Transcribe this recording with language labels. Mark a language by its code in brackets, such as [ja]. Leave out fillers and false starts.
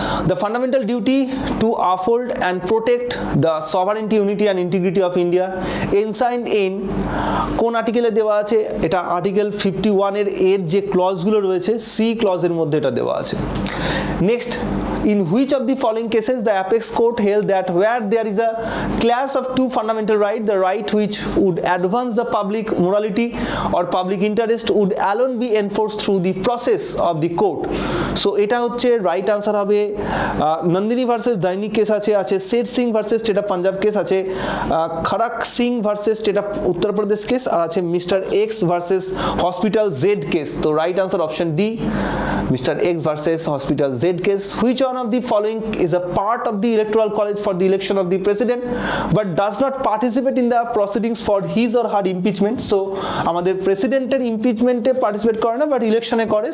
[en] The fundamental duty to uphold and protect the sovereignty, unity and integrity of India enshrined in [bn] কোন আর্টিকেলে দেওয়া আছে? এটা article 51 এর যে ক্লজগুলো রয়েছে সি ক্লজের মধ্যে এটা দেওয়া আছে। [en] Next, in which of the following cases the apex court held that where there is a clash of two fundamental rights, the right which would advance the public morality or public interest would alone be enforced through the process of the court? [bn] So এটা হচ্ছে right answer হবে Nandini versus দৈনিক case আছে শের Singh versus state of Punjab case আছে, Kharak Singh versus state of Uttar Pradesh case, আর আছে mister x versus hospital Z case. তো right answer option D, mister x versus hospital Z case. [en] Which one of the following is a part of the electoral college for the election of the president but does not participate in the proceedings for his or her impeachment? [bn] So আমাদের প্রেসিডেন্টের ইমপিচমেন্টে participate করে না but ইলেকশনে করে।